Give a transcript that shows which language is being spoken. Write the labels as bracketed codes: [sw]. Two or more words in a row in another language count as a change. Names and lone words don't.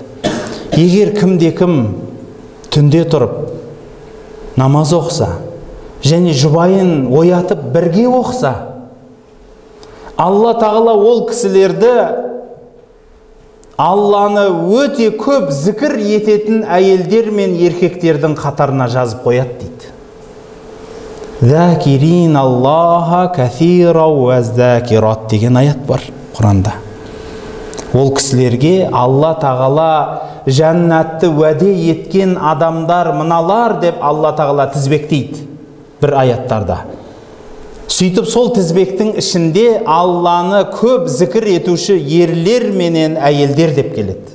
[kk] Егер кімде-кім түнде тұрып намаз оқыса, және жұбайын оятып бірге оқыса, Алла тағала ол кісілерді Алланы өте көп зікір ететін әйелдер мен еркектердің қатарына жазып қояды дейді. [ar] الذاكرين الله كثيرا والذاكرات [kk] деген аят бар Құранда. Ол кісілерге Алла тағала жәннатты уәде еткен адамдар мыналар деп Алла тағала тізбектейді бір аяттарда. Сөйтіп сол тізбектің ішінде Алланы көп зікір етуші ерлер менен әйелдер деп келеді.